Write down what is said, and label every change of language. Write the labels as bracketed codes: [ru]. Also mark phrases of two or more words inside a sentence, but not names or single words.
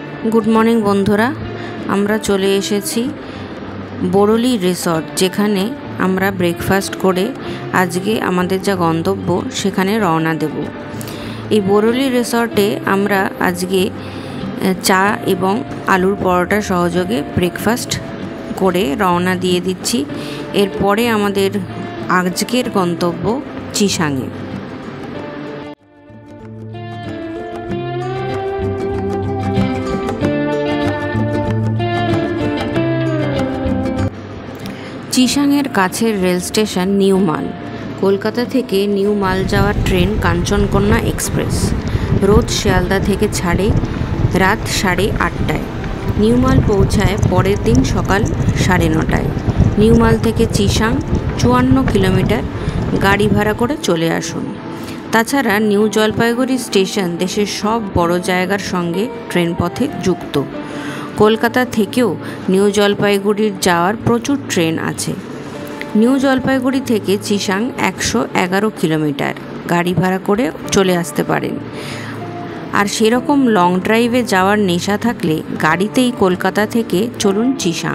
[en] Good morning [bn] বন্ধুরা আমরা চলে এসেছি বরলি রিসর্ট যেখানে আমরা ব্রেকফাস্ট করে আজকে আমাদের যা গন্তব্য সেখানে রওনা দেব। এই বরলি রিসর্টে আমরা আজকে চা এবং আলুর পরোটা সহযোগে ব্রেকফাস্ট করে রওনা দিয়ে দিচ্ছি। এরপরে আমাদের আজকের গন্তব্য চিশাঙে। চিশাঙের কাছের রেল স্টেশন নিউ মাল। কলকাতা থেকে নিউ মাল যাওয়ার ট্রেন কাঞ্চনকন্যা এক্সপ্রেস রোজ শিয়ালদা থেকে ছাড়ে রাত 8:30টায়। নিউ মাল পৌঁছায় পরের দিন সকাল 9:30টায়। নিউ মাল থেকে চিশাং 54 কিলোমিটার। গাড়ি ভাড়া করে চলে আসুন। তাছাড়া নিউ জলপাইগুড়ি স্টেশন দেশের সব বড় জায়গার সঙ্গে ট্রেন পথে যুক্ত। কলকাতা থেকেও নিউ জলপাইগুড়ির যাওয়ার প্রচুর ট্রেন আছে। নিউ জলপাইগুড়ি থেকে চিশাং 111 কিলোমিটার। গাড়ি ভাড়া করে চলে আসতে পারেন। আর সেরকম লং ড্রাইভে যাওয়ার নেশা থাকলে গাড়িতেই কলকাতা থেকে চলুন চিশাং।